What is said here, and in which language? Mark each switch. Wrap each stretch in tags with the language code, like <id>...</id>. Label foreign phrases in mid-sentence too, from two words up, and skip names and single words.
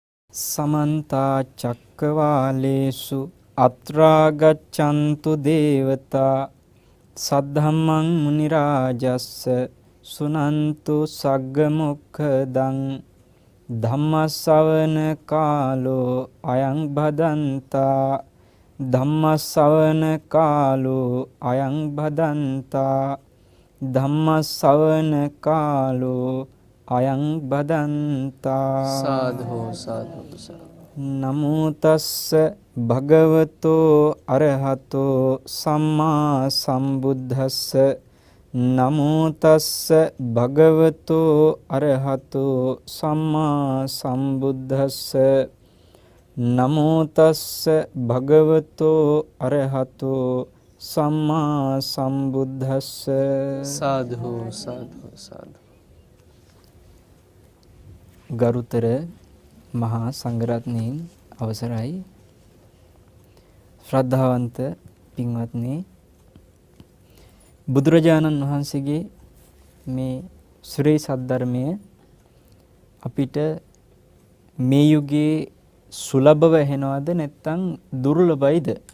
<pi>समन्ता चक्रवालेषु अत्रा गच्छन्तु देवता सद्धम्मं मुनिराजस्स सुनन्तु सग्गमुखदं धम्मश्रवण कालो अयं भदन्ता धम्मश्रवण कालो अयं भदन्ता धम्मश्रवण कालो අයං බදන්තා සාධු සාධු නමෝ තස්ස භගවතෝ අරහතෝ සම්මා සම්බුද්දස්ස නමෝ තස්ස භගවතෝ අරහතෝ සම්මා සම්බුද්දස්ස නමෝ තස්ස භගවතෝ අරහතෝ සම්මා සම්බුද්දස්ස සාධු සාධු සාධු</pi> <si>ගරුතර මහා සංඝරත්නයන් අවසරයි ශ්‍රද්ධාවන්ත පින්වත්නි බුදුරජාණන් වහන්සේගේ මේ ශ්‍රී සද්ධර්මය අපිට මේ යුගයේ සුලභව ඇහෙනවද නැත්නම් දුර්ලභයිද</si>